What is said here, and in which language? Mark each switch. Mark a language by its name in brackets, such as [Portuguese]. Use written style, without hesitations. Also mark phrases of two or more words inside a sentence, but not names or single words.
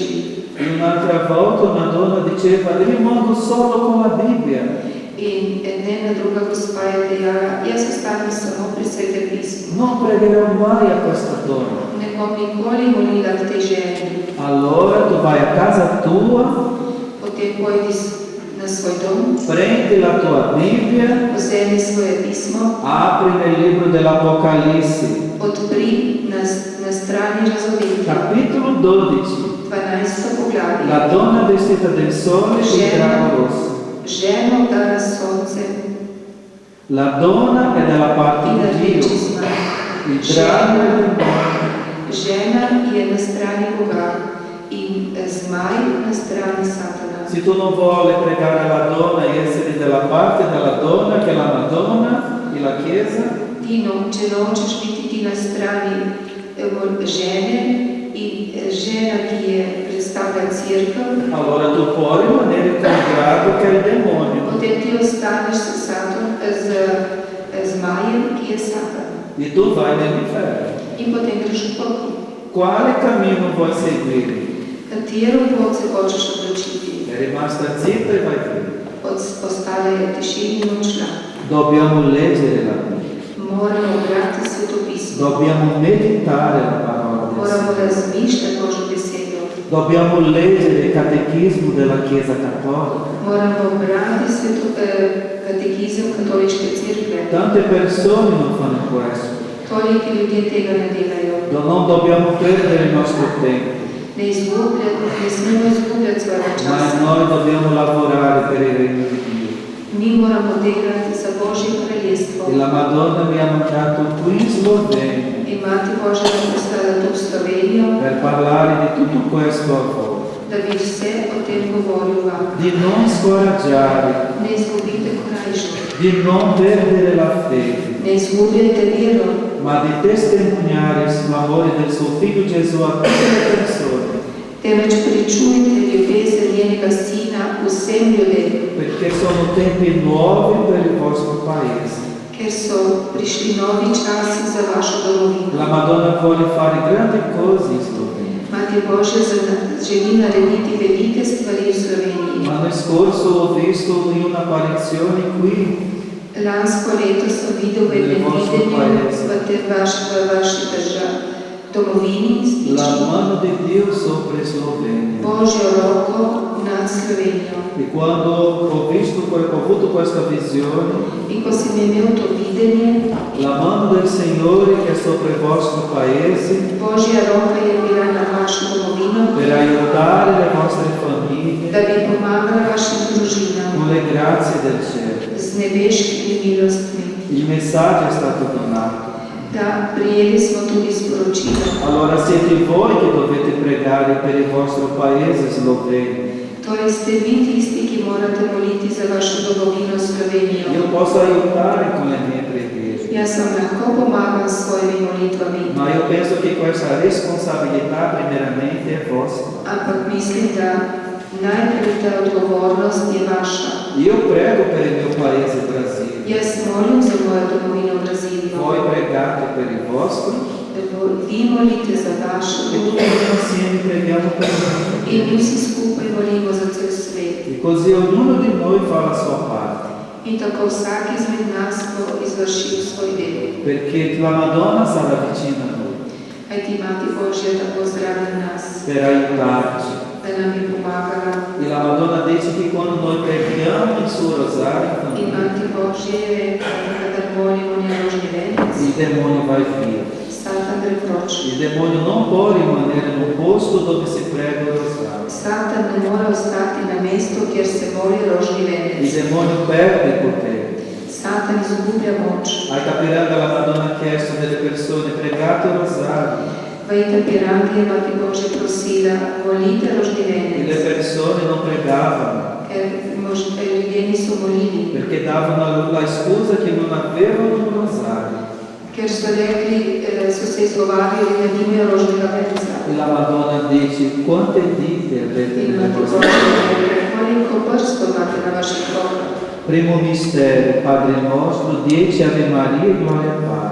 [Italian] E un'altra volta una donna diceva, rimango solo con la Bibbia. [Slovenian] In ena druga gospa je dejala, jaz ostanem samo pri Svetem pismu. [Italian] Non pregherò mai a questa donna. [Slovenian] Ne bom nikoli molila k tej ženi. [Italian] Allora tu vai a casa tua, [Slovenian] Potem pojdi na svoj dom, [Italian] prendi la tua Bibbia, [Slovenian] vzemi svoje pismo, [Italian] apri nel libro dell'Apocalisse, [Slovenian] odpri na strani razodetja, [Italian] capitolo 12. [Slovenian] 12. poglavje. [Italian] La donna vestita del sole e il drago rosso. [Slovenian] Ženo dana sonce [Italian] La donna è dalla parte [Slovenian] in [Italian] di [Slovenian] rdeči [Italian] Dio, [Slovenian] zmaj. [Italian] il drago è del mondo. [Slovenian] Žena je na strani Boga in zmaj na strani Satana. [Italian] Se tu non vuoi pregare la donna e essere dalla parte della donna che è la Madonna e la Chiesa, [Slovenian] Če nočeš biti ti na strani žene in žena, ki je predstavlja crkva, [Italian] allora tu puoi rimanere con il drago che è il demonio. [Slovenian] potem ti ostaneš z zmajem, ki je Satan. [Italian] E tu vai nell'inferno. [Slovenian] In potem greš v pokoj. [Italian] Quale cammino vuoi seguire? [Slovenian] Katero pot se hočeš odločiti? [Italian] È rimasta zitta e vai via. [Slovenian] Ostala je v tišini in odšla. [Italian] Dobbiamo leggere la Bibbia. [Slovenian] Moramo brati Sveto pismo. [Italian] Dobbiamo meditare la parola del [Slovenian] Moramo [Italian] Signore. [Slovenian] razmišljati Božjo besedo. [Italian] Dobbiamo leggere il catechismo della Chiesa Cattolica. [Slovenian] Moramo brati katekizem katoliške cerkve. [Italian] Tante persone non fanno questo. [Slovenian] Toliki ljudje tega ne delajo. [Italian] Non dobbiamo perdere il nostro tempo, [Slovenian] Ne smemo izgubljati svojega [Italian] ma [Slovenian] časa. [Italian] noi dobbiamo lavorare per il regno di Dio. [Slovenian] Mi moramo delati za Božje kraljestvo. [Italian] E la Madonna mi ha mandato qui in Slovenia [Slovenian] In Mati Božja je poslala tu v Slovenijo, [Italian] per parlare di tutto questo a voi. [Slovenian] da bi vse o tem govoril vam. [Italian] Di non scoraggiare, [Slovenian] Ne izgubite korajžo. [Italian] di non perdere la fede, [Slovenian] Ne izgubljajte vero, [Italian] ma di testimoniare l'amore del suo figlio Gesù a tutte le persone, [Slovenian] temveč pričujte ljubezen njenega sina vsem ljudem, [Italian] perché sono tempi nuovi per il vostro paese. [Slovenian] ker so prišli novi časi za vašo domovino. [Italian] La Madonna vuole fare grandi cose in Slovenia. [Slovenian] Mati Božja želi narediti velike stvari v Sloveniji. [Italian] L'anno scorso ho visto in un'apparizione qui [Slovenian] Lansko leto sem videl v enem videnju v vaši državi, domovini, [Italian] la [Slovenian] stiči, [Italian] mano di Dio sopra Slovenia. [Slovenian] Božjo roko nad Slovenijo. [Italian] E quando ho avuto questa visione, [Slovenian] In ko sem imel to videnje, [Italian] la mano del Signore che è sopra il vostro paese [Slovenian] Božja roka je bila na vašo domovino, [Italian] per aiutare le vostre famiglie [Slovenian] da bi pomagala vašim družinam [Italian] con le grazie del cielo. [Slovenian] z nebeškimi milostmi. [Italian] Il messaggio è stato donato. [Slovenian] Da prijeli smo tudi sporočilo. [Italian] Allora siete voi che dovete pregare per il vostro paese Slovenia. [Slovenian] Torej ste vi tisti, ki morate moliti za vašo domovino Slovenijo. [Italian] Io posso aiutare con le mie preghiere, [Slovenian] Jaz vam lahko pomagam s svojimi molitvami, [Italian] ma io penso che questa responsabilità primeramente è vostra. [Slovenian] ampak mislim, da najprej ta odgovornost je vaša. [Italian] Io prego per il mio paese Brasile, [Slovenian] Jaz molim za mojo domovino Brazilijo. [Italian] voi pregate per il vostro [Slovenian] Vi molite za vašo [Italian] e tutti [Slovenian] domovino [Italian] insieme preghiamo per noi. [Slovenian] in mi vsi skupaj molimo za cel svet. [Italian] E così ognuno di noi fa la sua parte, [Slovenian] In tako vsak izmed nas bo izvršil svoj del. [Italian] perché la Madonna sarà vicina a noi [Slovenian] Kajti Mati Božja tako zraven nas, [Italian] per aiutarci. [Slovenian] da nam je pomagala. [Italian] E la Madonna dice che quando noi preghiamo il suo rosario, [Slovenian] In Mati Božja je rekla, da kadar molimo njen rožni venec, [Italian] il demonio va via. [Slovenian] Satan gre proč. [Italian] Il demonio non può rimanere in un posto dove si prega il rosario. [Slovenian] Satan ne more ostati na mestu, kjer se moli rožni [Italian] Il [Slovenian] venec. [Italian] demonio perde il potere. [Slovenian] Satan izgublja moč. [Italian] A Itapiranga la Madonna ha chiesto delle persone, pregate il rosario. [Slovenian] V Itapirangi je Mati Božja prosila, molite rožni [Italian] E le [Slovenian] venec, [Italian] persone non pregavano [Slovenian] ker ljudje niso molili, [Italian] perché davano la scusa che non avevano un rosario. [Slovenian] ker so rekli, so se izgovarjali, da nimajo rožnega venca. [Italian] E la Madonna dice, quante dita avete [Slovenian] In [Italian] nel [Slovenian] Mati [Italian] rosario? [Slovenian] Božja je rekla, koliko prstov imate na vaših rokah. [Italian] Primo mistero, Padre nostro, 10 Ave Maria, gloria al Padre.